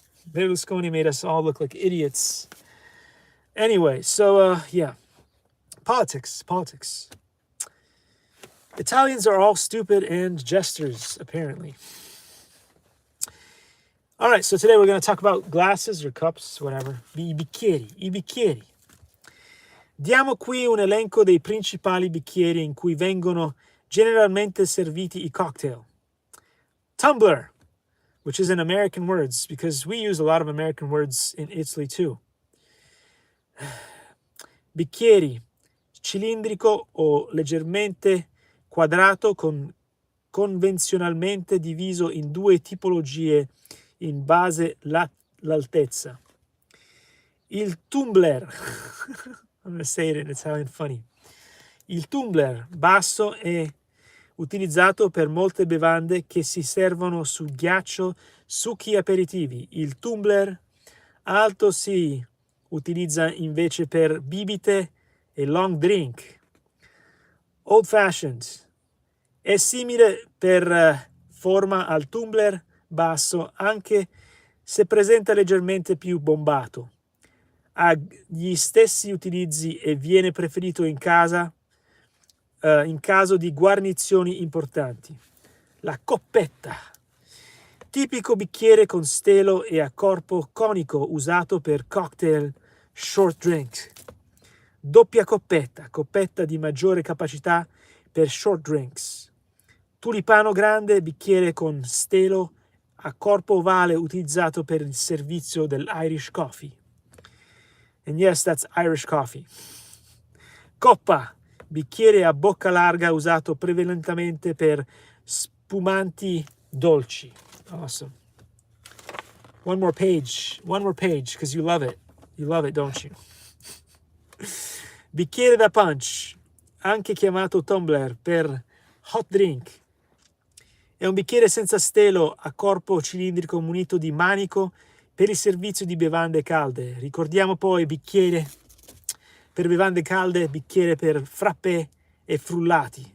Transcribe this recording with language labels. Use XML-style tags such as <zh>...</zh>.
<en>Berlusconi made us all look like idiots. Anyway, so yeah, politics. Italians are all stupid and jesters, apparently. All right, so today we're going to talk about glasses or cups, whatever.</en> <it>I bicchieri. Diamo qui un elenco dei principali bicchieri in cui vengono generalmente serviti I cocktail.</it> <en>Tumbler, which is in American words, because we use a lot of American words in Italy too.</en> <it>Bicchieri, cilindrico o leggermente quadrato convenzionalmente diviso in due tipologie in base l'altezza. Il tumbler,</it> <en>I'm going to say it in Italian funny.</en> <it>Il tumbler basso è utilizzato per molte bevande che si servono su ghiaccio, succhi aperitivi. Il tumbler alto si utilizza invece per bibite e long drink. Old fashioned. È simile per forma al tumbler basso, anche se presenta leggermente più bombato. Ha gli stessi utilizzi e viene preferito in casa in caso di guarnizioni importanti. La coppetta. Tipico bicchiere con stelo e a corpo conico usato per cocktail short drink. Doppia coppetta, coppetta di maggiore capacità per short drinks. Tulipano grande, bicchiere con stelo a corpo ovale utilizzato per il servizio dell'Irish coffee.</it> <en>And yes, that's Irish coffee.</en> <it>Coppa, bicchiere a bocca larga usato prevalentemente per spumanti dolci.</it> <en>Awesome. One more page, because you love it. You love it, don't you?</en> <it>Bicchiere da punch, anche chiamato tumbler per hot drink. È un bicchiere senza stelo a corpo cilindrico munito di manico per il servizio di bevande calde. Ricordiamo poi bicchiere per bevande calde, bicchiere per frappè e frullati.</it>